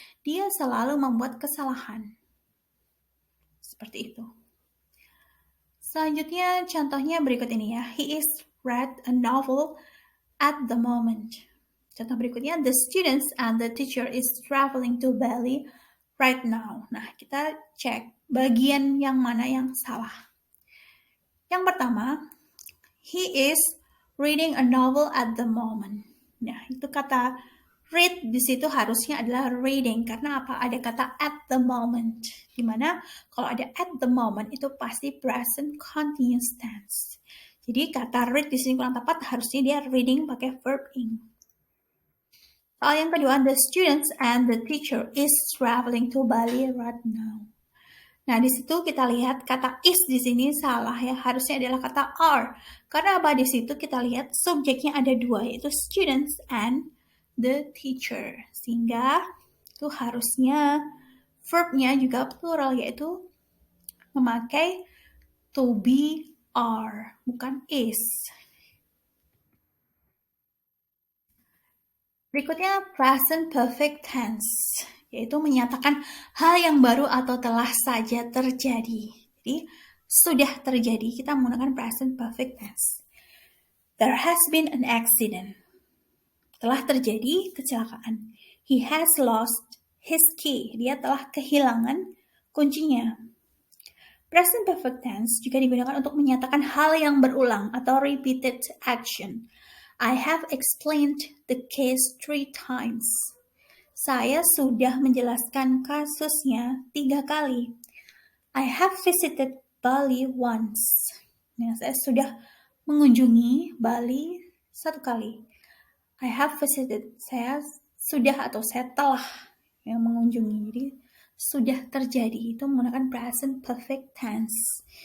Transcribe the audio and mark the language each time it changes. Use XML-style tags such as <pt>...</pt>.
<id>Dia selalu membuat kesalahan. Seperti itu. Selanjutnya contohnya berikut ini ya.</id> <en>He is read a novel at the moment.</en> <id>Contoh berikutnya,</id> <en>the students and the teacher is traveling to Bali right now.</en> <id>Nah, kita cek bagian yang mana yang salah. Yang pertama,</id> <en>he is reading a novel at the moment.</en> <id>Nah, itu kata read di situ harusnya adalah reading. Karena apa? Ada kata at the moment. Dimana kalau ada at the moment itu pasti present continuous tense. Jadi kata read di sini kurang tepat, harusnya dia reading pakai verb ing. Soal yang kedua,</id> <en>the students and the teacher is traveling to Bali right now.</en> <id>Nah, di situ kita lihat kata is di sini salah ya, harusnya adalah kata are. Karena apa? Di situ kita lihat subjeknya ada dua, yaitu</id> <en>students and the teacher.</en> <id>Sehingga itu harusnya verbnya juga plural, yaitu memakai to be are, bukan is. Berikutnya present perfect tense, yaitu menyatakan hal yang baru atau telah saja terjadi. Jadi, sudah terjadi, kita menggunakan present perfect tense.</id> <en>There has been an accident.</en> <id>Telah terjadi kecelakaan.</id> <en>He has lost his key.</en> <id>Dia telah kehilangan kuncinya. Present perfect tense juga digunakan untuk menyatakan hal yang berulang atau repeated action.</id> <en>I have explained the case 3 times.</en> <id>Saya sudah menjelaskan kasusnya 3 kali.</id> <en>I have visited Bali once.</en> <id>Nah, saya sudah mengunjungi Bali 1 kali.</id> <en>I have visited.</en> <id>Saya sudah atau saya telah yang mengunjungi. Jadi sudah terjadi itu menggunakan present perfect tense.</id>